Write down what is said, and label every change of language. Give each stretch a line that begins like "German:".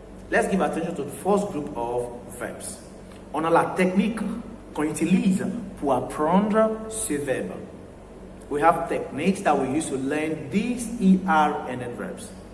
English: Let's give attention to the first group of verbs.
French: On a la technique qu'on utilise pour apprendre ce verbe.
English: We have techniques that we use to learn these ER-ended verbs.